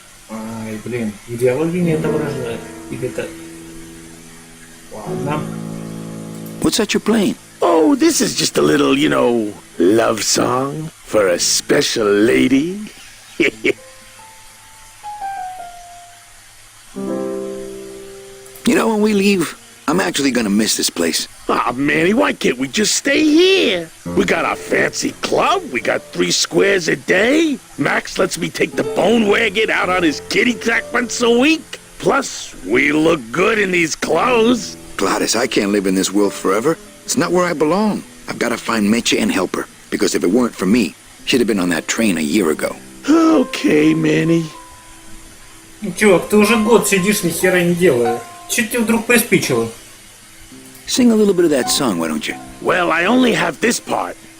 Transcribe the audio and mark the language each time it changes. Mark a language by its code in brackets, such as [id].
[ru] Ай, блин, идеологии не отображает. Или это... Ладно. [en] What's that you're playing? Oh, this is just a little, love song for a special lady. You know, when we leave, I'm actually gonna miss this place. Aw, Manny, why can't we just stay here? We got our fancy club, we got 3 squares a day. Max lets me take the bone wagon out on his kitty track once a week. Plus, we look good in these clothes. Gladys, I can't live in this world forever. It's not where I belong. I've gotta find Meche and help her. Because if it weren't for me, she'd have been on that train a year ago. Okay, Manny. [ru] Чувак, ты уже год сидишь, ни хера не делая. Че тебе вдруг приспичило? [en] Sing a little bit of that song, why don't you? Well, I only have this part.